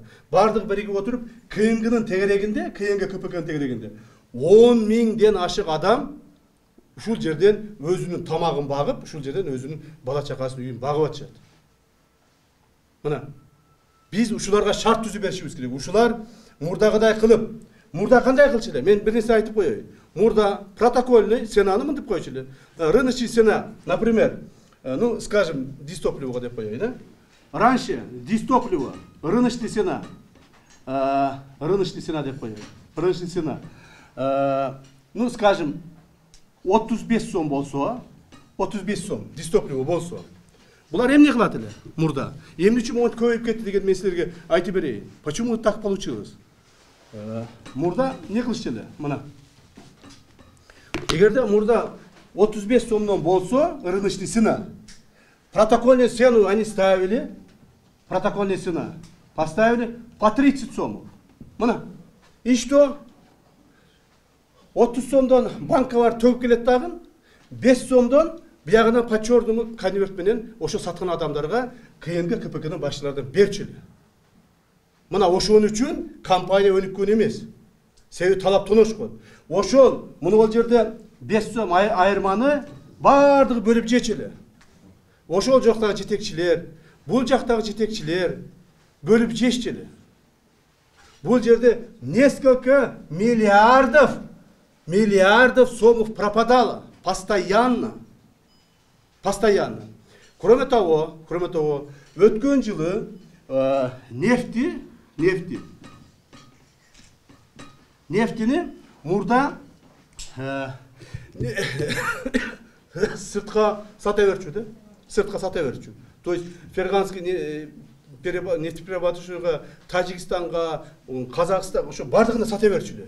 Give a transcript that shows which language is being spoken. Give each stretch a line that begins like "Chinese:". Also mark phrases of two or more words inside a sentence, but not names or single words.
Kyrgyz: Бардыгы биригип отуруп, КНГнын тегерегинде, КНГ КПКнын тегерегинде 10 миңден ашык адам ушул жерден өзүнүн тамагын багып, ушул жерден өзүнүн бала чакасын үйүн багып атышат. Мына, биз ушуларга шарт түзүп беришибиз керек. Ушулар мурдагыдай кылып, мурда кандай кылчу эле? Мен бир нерсе айтып коеюн. Мурда протокольный ценаны мынтип койчу эле.
Russian: Рыночный цена, например, ну, скажем,
Kyrgyz: дистопливо деп коеюн, да?
Russian: Раньше дистопливо, рыночный цена
Kyrgyz: деп коеюн.
Russian: Рыночный цена. Ну, скажем,
Kyrgyz: 35 сом болсо, 35 сом дистопливо болсо. Булар эмне кылат эле мурда? Эмне үчүн монтип көбөйүп кетти деген мен силерге айтып берейин.
Russian: Почему так получилось?
Kyrgyz: Мурда не кылышчу эле? Мына. Эгерде мурда 35 сомдон болсо,
Russian: рыночный цена, протокольную цену они ставили, протокольная цена, поставили по 30 сомов. Мына. И что?
Kyrgyz: 30 сомдон банкалар төгүп келет дагы, 5 сомдон биягынан
Russian: по черному
Kyrgyz: конверт менен ошо саткан адамдарга КНГ КПКнын башчыларынан берчү эле. Мына ошон үчүн компания өнүккөн эмес. Себеби талап тоношкон. Ошол мына жерде 5 сом айырманы бардыгы бөлүп жечү эле. Ошол жактагы жетекчилер, бул жактагы жетекчилер бөлүп жешчү эле. Бул жерде
Russian: несколько миллиардов сомов пропадало постоянно. Кроме того,
Kyrgyz: өткөн жылы нефтини мурда сыртка сата берчү.
Russian: То есть
Kyrgyz: Ферганский нефтеперерабатывающийга, Тажикстанга, Казакстанга ошо бардыгына сата берчү.